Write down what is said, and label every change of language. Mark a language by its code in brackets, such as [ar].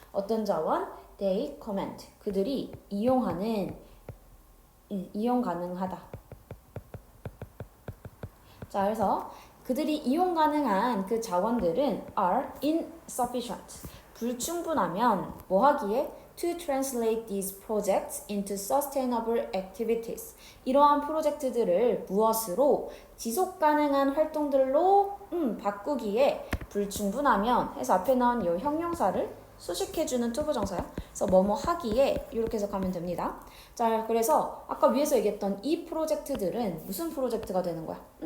[ko] 어떤 자원? [en] They comment. [ko] 그들이 이용하는 이용 가능하다. 자, 그래서 그들이 이용 가능한 그 자원들은 [en] are insufficient. [ko] 불충분하면 뭐 하기에? [en] To translate these projects into sustainable activities. [ko] 이러한 프로젝트들을 무엇으로? 지속 가능한 활동들로 바꾸기에 불충분하면 해서 앞에 나온 이 형용사를 수식해주는 투부정사야. 그래서 뭐뭐 하기에 이렇게 해석하면 됩니다. 자, 그래서 아까 위에서 얘기했던 이 프로젝트들은 무슨 프로젝트가 되는 거야?